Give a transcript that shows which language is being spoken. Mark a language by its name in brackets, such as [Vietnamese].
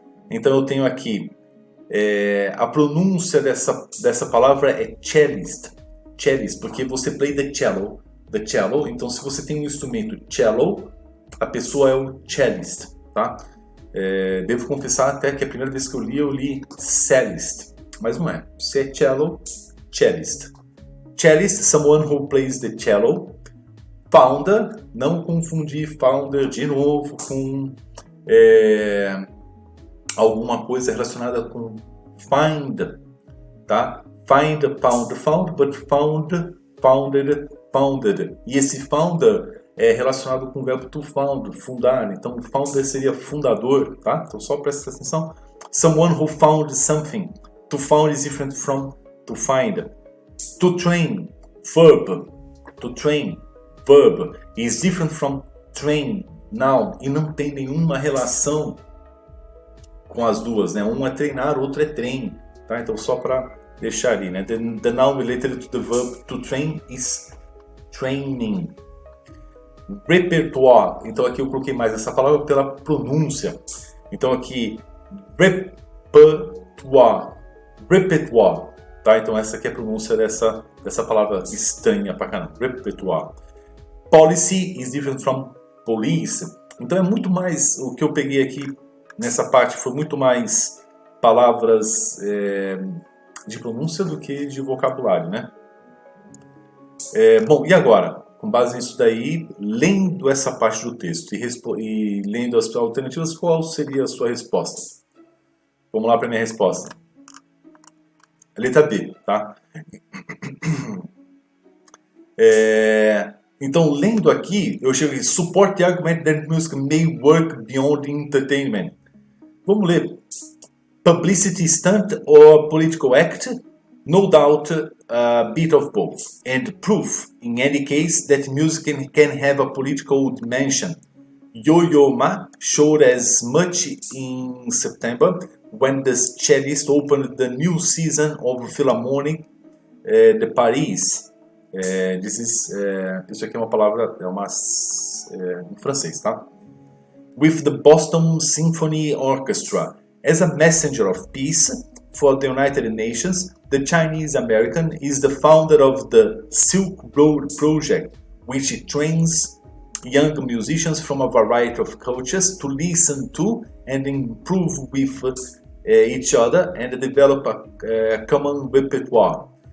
[Portuguese] Então eu tenho aqui, a pronúncia dessa palavra é cellist, porque você [English] play the cello, [Portuguese] então se você tem um instrumento cello, a pessoa é o cellist, tá? Devo confessar até que a primeira vez que eu li cellist, mas não é, se é cello, cellist. [English] Cellist, someone who plays the cello. [Portuguese] Founder, não confundir founder de novo com alguma coisa relacionada com find, tá? [English] Find, found, but found, founded. [Portuguese] E esse founder é relacionado com o verbo to found, fundar. Então, founder seria fundador, tá? Então, só presta atenção. [English] Someone who found something. To found is different from to find. To train, verb. To train, verb is different from train, noun, [Portuguese] e não tem nenhuma relação com as duas, né? Um é treinar, o outro é train, tá? Então só para deixar ali, né? [English] The noun related to the verb to train is training. [Portuguese] Repertoire, então aqui eu coloquei mais essa palavra pela pronúncia. Então aqui repertoire, tá? Então essa aqui é a pronúncia dessa palavra estranha pra caramba, repertoire. [English] Policy is different from police. [Portuguese] Então é muito mais, o que eu peguei aqui nessa parte foi muito mais palavras de pronúncia do que de vocabulário, né? Bom, e agora? Com base nisso daí, lendo essa parte do texto e lendo as alternativas, qual seria a sua resposta? Vamos lá para a minha resposta. Letra B, tá? Então, lendo aqui, eu chego aqui, [English] support the argument that music may work beyond entertainment. [Portuguese] Vamos ler. [English] Publicity stunt or political act? No doubt, a bit of both. And proof, in any case, that music can have a political dimension. Yo-Yo Ma showed as much in September when the cellist opened the new season of Philharmonic de Paris. [Portuguese] Isso aqui é uma palavra, em francês, tá? [English] with the Boston Symphony Orchestra. As a messenger of peace for the United Nations, the Chinese American is the founder of the Silk Road Project, which trains young musicians from a variety of cultures to listen to and improve with each other and develop a common repertoire.